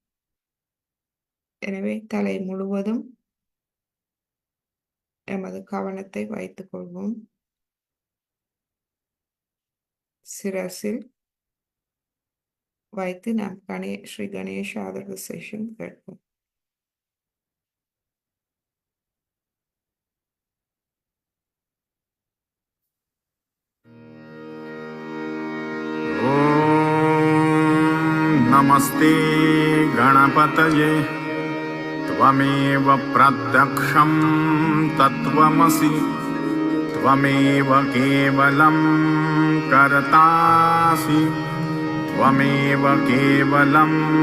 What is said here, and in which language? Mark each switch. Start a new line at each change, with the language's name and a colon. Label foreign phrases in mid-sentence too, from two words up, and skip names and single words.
Tamil: எனவே தலை முழுவதும் எமது கவனத்தை வைத்துக் கொள்வோம். சிரசில் வைத்து நாம் ஸ்ரீ கணேஷ ஆதர்வ சேஷம் கேட்போம்.
Sanskrit: नमस्ते गणपतये त्वमेव प्रत्यक्षं तत्त्वमसि त्वमेव केवलं कर्तासि त्वमेव केवलं